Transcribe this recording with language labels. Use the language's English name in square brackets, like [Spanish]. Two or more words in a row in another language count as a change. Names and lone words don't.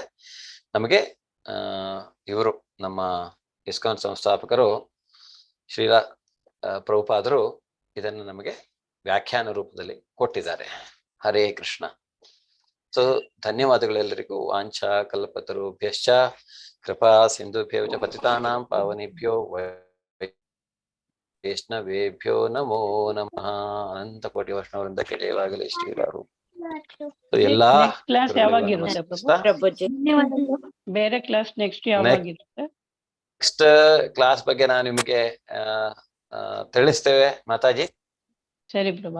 [Kannada] ನಮಗೆ ಇವರು ನಮ್ಮ ಇಸ್ಕಾನ್ ಸಂಸ್ಥಾಪಕರು ಶ್ರೀಲಾ ಪ್ರಭುಪಾದರು ಇದನ್ನು ನಮಗೆ ವ್ಯಾಖ್ಯಾನ ರೂಪದಲ್ಲಿ ಕೊಟ್ಟಿದ್ದಾರೆ. [Sanskrit] ಹರೇ ಕೃಷ್ಣ. [Kannada] ಸೊ ಧನ್ಯವಾದಗಳೆಲ್ಲರಿಗೂ. [Sanskrit] ವಾಂಛಾ ಕಲ್ಪತರುಭ್ಯಶ್ಚ ಕೃಪಾ ಸಿಂಧುಭ್ಯೋ ಚ ಪತಿತಾನಾಂ ಪಾವನೇಭ್ಯೋ ವೈಷ್ಣವೇಭ್ಯೋ ನಮೋ ನಮಃ. [Kannada] ಅನಂತ ಕೋಟಿ ವೈಷ್ಣವರಿಂದ ಜಯವಾಗಲಿ ಶ್ರೀರಾರು. ಎಲ್ಲಾ ಕ್ಲಾಸ್ ಯಾವಾಗಿರುತ್ತೆ ಬೇರೆ [English] class next [Kannada] ಯಾವಾಗಿರುತ್ತೆ? [English] next class [Kannada] ಬಗ್ಗೆ ನಾವು ನಿಮಗೆ ತಿಳಿಸ್ತೇವೆ ಮಾತಾಜಿ. ಸರಿ ಪ್ರಭಾ.